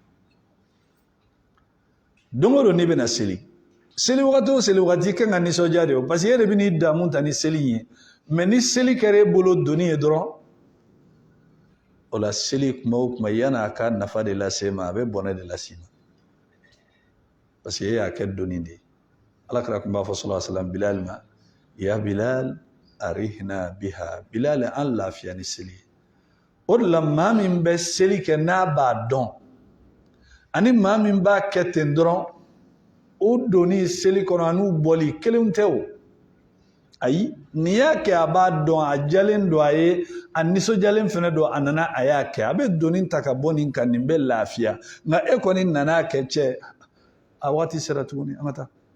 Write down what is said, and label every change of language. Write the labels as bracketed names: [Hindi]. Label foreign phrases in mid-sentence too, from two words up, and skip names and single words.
[Bambara] don o don n'i bɛna seli wagati o seli wagati i kan ka nisɔndiya de o [French] parce que [Bambara] e de bɛ n'i damu ta ni seli ye mais ni seli kɛra e bolo doni ye dɔrɔn o la seli kuma o kuma yan'a ka nafa de lase ma a bɛ bɔnɛ de lase ma [French] parce que [Bambara] e y'a kɛ doni de ye ala kira tun b'a fɔ [Arabic] صلى الله عليه وسلم [Bambara] Bilal ma [Arabic] يا بلال أرحنا بها [Bambara] Bilal an lafiya ni seli o de la maa min bɛ seli kɛ n'a b'a dɔn ani maa min b'a kɛ ten dɔrɔn o doni seli kɔnɔ an'u bɔli kelenw tɛ o ayi n'i y'a kɛ a b'a dɔn a jalen don a ye a nisɔndiyalen fana don a nana a y'a kɛ a bɛ doni ta ka bɔ nin kan nin bɛ lafiya nka e kɔni nana kɛ cɛ a waati sera tuguni an ka taa